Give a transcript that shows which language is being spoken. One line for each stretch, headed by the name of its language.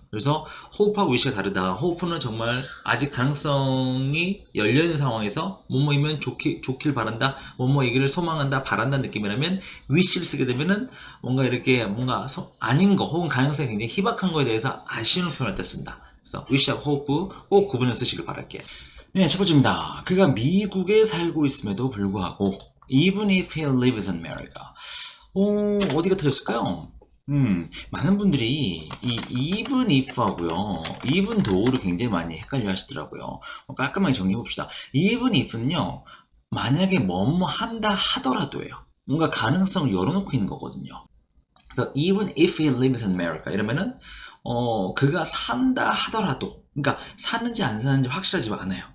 Korean: 그래서 hope하고 wish가 다르다. hope는 정말 아직 가능성이 열려있는 상황에서 뭐뭐이면 좋길 바란다, 뭐뭐이기를 소망한다, 바란다는 느낌이라면 wish를 쓰게 되면은 뭔가 이렇게 뭔가 아닌 거 혹은 가능성이 굉장히 희박한 거에 대해서 아쉬움을 표현할 때 쓴다. 그래서 wish하고 hope 꼭 구분해서 쓰시길 바랄게요. 네, 첫 번째입니다. 그가 미국에 살고 있음에도 불구하고
English: even if he lives in America.
Korean: 어디가 틀렸을까요? 많은 분들이 이 even if하고요, even though를 굉장히 많이 헷갈려 하시더라고요. 깔끔하게 정리해 봅시다. even if는요, 만약에 뭐뭐 한다 하더라도예요. 뭔가 가능성을 열어놓고 있는 거거든요. 그래서
English: even if he lives in America
Korean: 이러면은 그가 산다 하더라도, 그러니까 사는지 안 사는지 확실하지 않아요.